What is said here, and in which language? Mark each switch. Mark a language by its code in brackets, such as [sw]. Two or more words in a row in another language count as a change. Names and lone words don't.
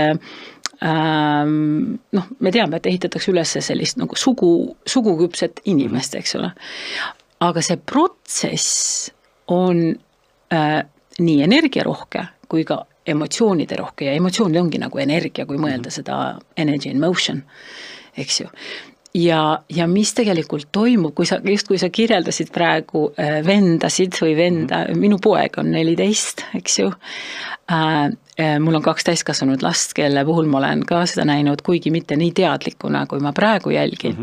[et] me teame, et ehitatakse üles sellist nagu suguküpset inimest, eks ole, aga see protsess on nii energiarohke kui ka emotsioonide rohke ja emotsioonid ongi nagu energia, kui mõelda seda [en] energy in motion, [et] eks ju. Ja mis tegelikult toimub, kui sa kirjeldasid praegu vendasid või venda, minu poeg on 14, eks ju. Mul on 2 täiskasvanud last, kelle puhul ma olen ka seda näinud, kuigi mitte nii teadlikuna, kui ma praegu jälgin.